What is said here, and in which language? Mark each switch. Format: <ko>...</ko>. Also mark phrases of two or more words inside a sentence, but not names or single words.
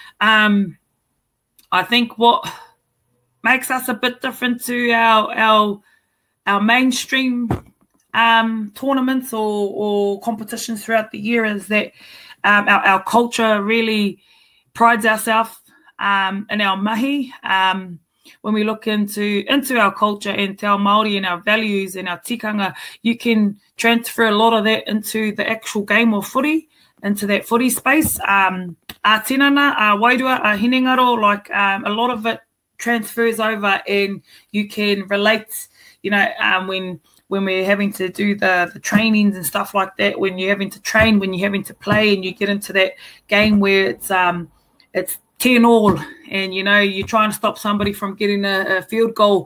<en>I think what makes us a bit different to our mainstream tournaments or competitions throughout the year is that our culture really prides ourselves in our mahi. When we look into our culture and</en> <mi>te ao Māori</mi> <en>and our values and our tikanga, you can transfer a lot of that into the actual game of footy, into that footy space.</en> <mi>A tinana, a wairua, a hinengaro,</mi> <en>a lot of it transfers over, and you can relate, when when we're having to do the trainings and stuff like that, when you're having to train, when you're having to play, and you get into that game where it's 10-all, and you know you're trying to stop somebody from getting a field goal.</en>